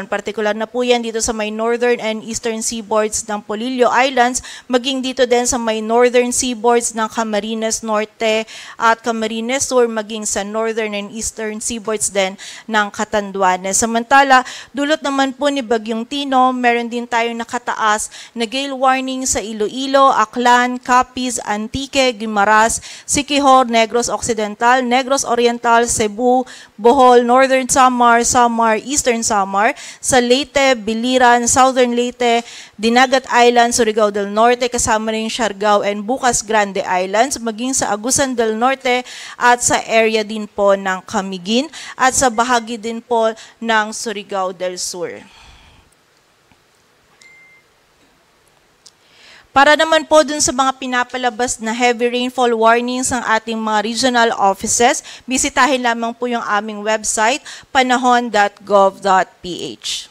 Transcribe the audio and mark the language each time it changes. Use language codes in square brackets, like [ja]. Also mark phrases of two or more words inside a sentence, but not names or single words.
[tl] Partikular na po yan dito sa may [en] northern and eastern seaboards [tl] ng Polillo Islands, maging dito din sa may [en] northern seaboards [tl] ng Camarines Norte at Camarines Sur, maging sa [en] northern and eastern seaboards [tl] din ng Catanduanes. Samantala, dulot naman po ni Bagyong Tino, meron din tayong nakataas na [en] gale warning [tl] sa Iloilo, Aklan, Capiz, Antique, Guimaras, Siquijor, Negros Occidental, Negros Oriental, Cebu, Bohol, Northern Samar, Samar, Eastern Samar, sa Leyte, Biliran, Southern Leyte, Dinagat Islands, Surigao del Norte, kasama rin Siargao and Bukas Grande Islands, maging sa Agusan del Norte at sa area din po ng Camiguin at sa bahagi din po ng Surigao del Sur. Para naman po dun sa mga pinapalabas na [en] heavy rainfall warnings [tl] ng ating mga [en] regional offices, [tl] bisitahin lamang po yung aming website, panahon.gov.ph.